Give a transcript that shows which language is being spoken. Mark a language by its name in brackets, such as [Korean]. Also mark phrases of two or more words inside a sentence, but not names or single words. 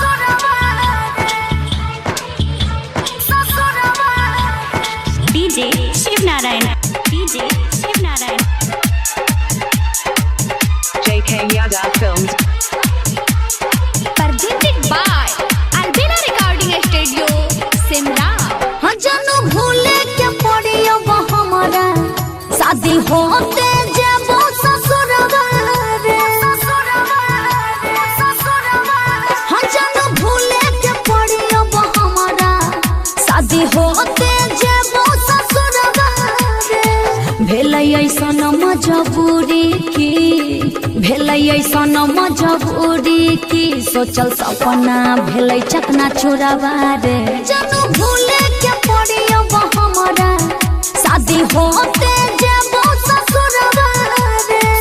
[English] DJ Shiv Narayan. DJ Shiv Narayan. JK Yadav Films. Presented by Albina Recording Studio, Simla. [Maithili] जानू भूले के पड़ियो हमारा शादी होते जेबो ससुरवा रे हाँ जानू भूले के पड़ियो हमारा शादी होते जेबो ससुरवा रे भेलै ऐसन मजबूरी की सोचल सपना भेलै चकना चुरावा रे जानू भूले के पड़ियो हमारा शादी होते जेबो ससुरवा रे